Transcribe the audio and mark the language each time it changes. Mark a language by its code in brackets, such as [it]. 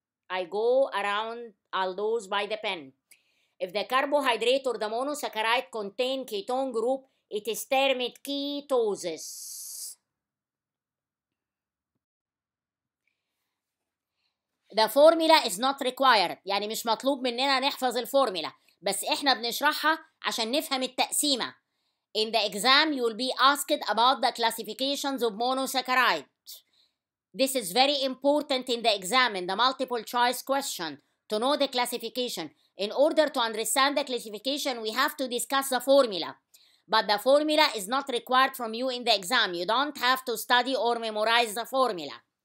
[en] I go around aldose by the pen. If the carbohydrate or the monosaccharide contain ketone group, it is termed ketoses. The formula is not required. [ar] يعني مش مطلوب مننا نحفظ الفورمولا، بس احنا بنشرحها عشان نفهم التقسيمة. [en] In the exam, you will be asked about the classifications of monosaccharide. This is very important in the exam, in the multiple choice question, to know the classification. In order to understand the classification, we have to discuss the formula. But the formula is not required from you in the exam. You don't have to study or memorize the formula.